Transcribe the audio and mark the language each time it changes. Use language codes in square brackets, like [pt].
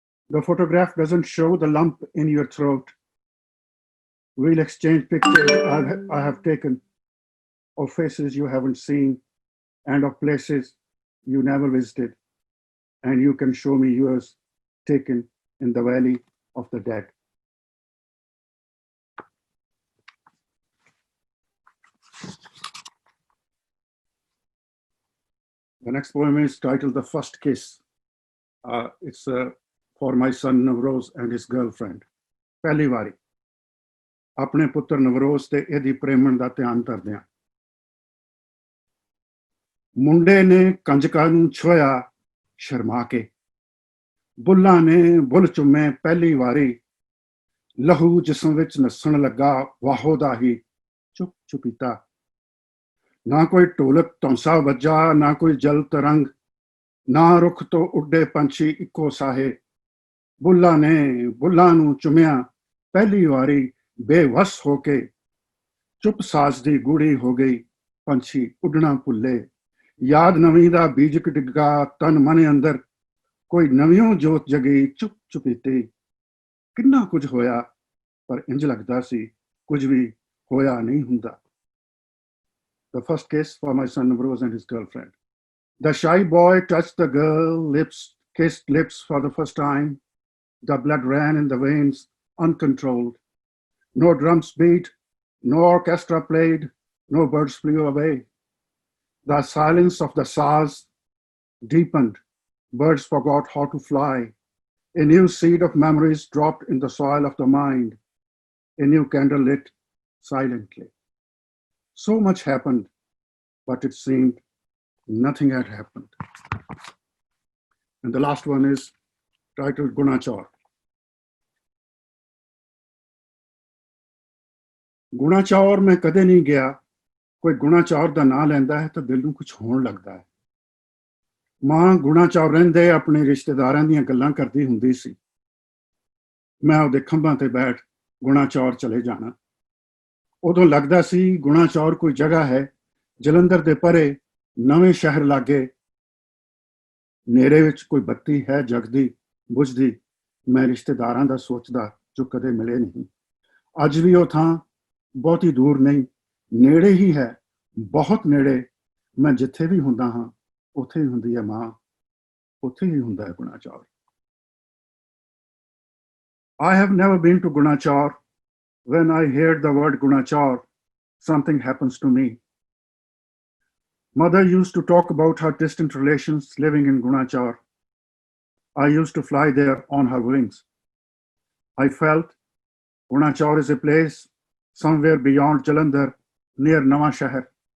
[en] The photograph doesn't show the lump in your throat. We'll exchange pictures I have taken of faces you haven't seen and of places you never visited, and you can show me yours taken in the valley of the dead. The next poem is titled The First Kiss. It's for my son Navroz and his girlfriend. [pa] ਪਹਿਲੀ ਵਾਰੀ ਆਪਣੇ ਪੁੱਤਰ ਨਵਰੋਜ਼ ਤੇ ਇਹਦੀ ਪ੍ਰੇਮਣ ਦਾ ਧਿਆਨ ਧਰਦਿਆਂ। ਮੁੰਡੇ ਨੇ ਕੰਜਕਾਂ ਨੂੰ ਛੋਇਆ ਸ਼ਰਮਾ ਕੇ, ਬੁੱਲਾਂ ਨੇ ਬੁੱਲ ਚੁੰਮੇ ਪਹਿਲੀ ਵਾਰੀ, ਲਹੂ ਜਿਸਮ ਵਿੱਚ ਨੱਸਣ ਲੱਗਾ ਵਾਹੋ ਦਾ ਹੀ ਚੁੱਪ ਚੁਪੀਤਾ। ਨਾ ਕੋਈ ਢੋਲਕ ਧੌਂਸਾ ਵੱਜਾ, ਨਾ ਕੋਈ ਜਲ ਤਰੰਗ, ਨਾ ਰੁੱਖ ਤੋਂ ਉੱਡੇ ਪੰਛੀ ਇੱਕੋ ਸਾਹੇ। ਬੁੱਲਾਂ ਨੇ ਬੁੱਲਾਂ ਨੂੰ ਚੁੰਮਿਆ ਪਹਿਲੀ ਵਾਰੀ, ਬੇਵਸ ਹੋ ਕੇ ਚੁੱਪ ਸਾਜ਼ ਦੀ ਗੂੜੀ ਹੋ ਗਈ, ਪੰਛੀ ਉੱਡਣਾ ਭੁੱਲੇ। ਯਾਦ ਨਵੀਂ ਦਾ ਬੀਜਕ ਡਿੱਗਾ ਤਨ ਮਨ ਅੰਦਰ, ਕੋਈ ਨਵੀਂ ਜੋਤ ਜਗੀ ਚੁੱਪ ਚੁਪੀਤੇ। ਕਿੰਨਾ ਕੁਝ ਹੋਇਆ ਪਰ ਇੰਜ ਲੱਗਦਾ ਸੀ ਕੁਝ ਵੀ ਹੋਇਆ ਨਹੀਂ ਹੁੰਦਾ। [en] the first kiss for my son Ambrose and his girlfriend. The shy boy touched the girl, kissed lips for the first time. The blood ran in the veins, uncontrolled. No drums beat, no orchestra played, no birds flew away. The silence of the stars deepened. Birds forgot how to fly. A new seed of memories dropped in the soil of the mind. A new candle lit silently. So much happened, but it seemed nothing had happened. And the last one is titled Gunachar. [pa] ਗੁਣਾਚੌਰ ਮੈਂ ਕਦੇ ਨਹੀਂ ਗਿਆ ਕੋਈ ਗੁਣਾਚੌਰ ਦਾ ਨਾਂ ਲੈਂਦਾ ਹੈ ਤਾਂ ਦਿਲ ਨੂੰ ਕੁਝ ਹੋਣ ਲੱਗਦਾ ਹੈ ਮਾਂ ਗੁਣਾਚੌਰ ਰਹਿੰਦੇ ਆਪਣੇ ਰਿਸ਼ਤੇਦਾਰਾਂ ਦੀਆਂ ਗੱਲਾਂ ਕਰਦੀ ਹੁੰਦੀ ਸੀ ਮੈਂ ਉਹਦੇ ਖੰਭਾਂ ਤੇ ਬੈਠ ਗੁਣਾਚੌਰ ਚਲੇ ਜਾਣਾ ਉਦੋਂ ਲੱਗਦਾ ਸੀ ਗੁਣਾਚੌਰ ਕੋਈ ਜਗ੍ਹਾ ਹੈ ਜਲੰਧਰ ਦੇ ਪਰੇ ਨਵੇਂ ਸ਼ਹਿਰ ਲਾਗੇ ਨੇੜੇ ਵਿੱਚ ਕੋਈ ਬੱਤੀ ਹੈ ਜਗਦੀ ਬੁਝਦੀ ਮੈਂ ਰਿਸ਼ਤੇਦਾਰਾਂ ਦਾ ਸੋਚਦਾ ਜੋ ਕਦੇ ਮਿਲੇ ਨਹੀਂ ਅੱਜ ਵੀ ਉਹ ਥਾਂ ਬਹੁਤੀ ਦੂਰ ਨਹੀਂ ਨੇੜੇ ਹੀ ਹੈ ਬਹੁਤ ਨੇੜੇ ਮੈਂ ਜਿੱਥੇ ਵੀ ਹੁੰਦਾ ਹਾਂ ਉੱਥੇ ਹੀ ਹੁੰਦੀ ਹੈ ਮਾਂ ਉੱਥੇ ਹੀ ਹੁੰਦਾ ਹੈ ਗੁਣਾਚੌਰ [en] I have never been to Gunachar. When I hear the word Gunachar, something happens to me. Mother used to talk about her distant relations living in Gunachar. I used to fly there on her wings. I felt Gunachar is a place somewhere beyond Jalandhar, near Nawashahar.